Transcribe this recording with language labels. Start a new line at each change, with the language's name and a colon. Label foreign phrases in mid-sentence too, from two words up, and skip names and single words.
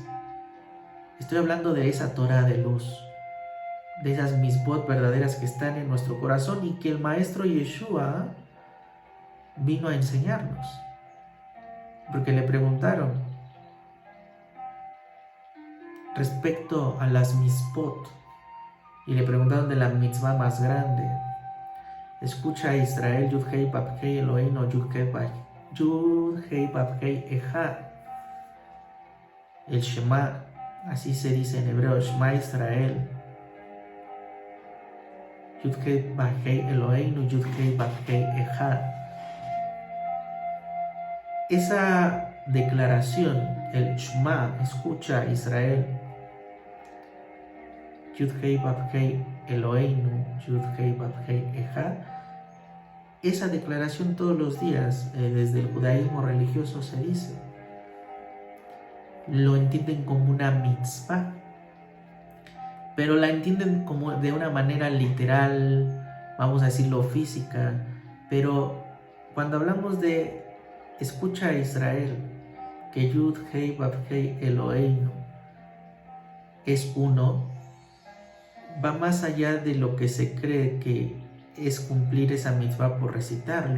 Spanish: Estoy hablando de esa Torah de luz, de esas misbot verdaderas que están en nuestro corazón y que el Maestro Yeshua vino a enseñarnos. Porque le preguntaron respecto a las misbot y le preguntaron de la mitzvah más grande. Escucha,
Hebrew: ישראל, יוד הי ואו הי אלוהינו יוד הי ואו הי אחד.
Spanish: El Shema, así se dice en hebreo,
Hebrew: שמע ישראל, יוד הי ואו הי אלוהינו יוד הי ואו הי אחד.
Spanish: Esa declaración, el Shema, escucha,
Hebrew: ישראל, יוד הי ואו הי אלוהינו יוד הי ואו הי אחד.
Spanish: Esa declaración todos los días desde el judaísmo religioso se dice. Lo entienden como una mitzvah, pero la entienden como de una manera literal, vamos a decirlo física, pero cuando hablamos de escucha a Israel, que
Hebrew: יוד הי ואו הי אלוהינו
Spanish: es uno, va más allá de lo que se cree que es cumplir esa mitzvah por recitarlo.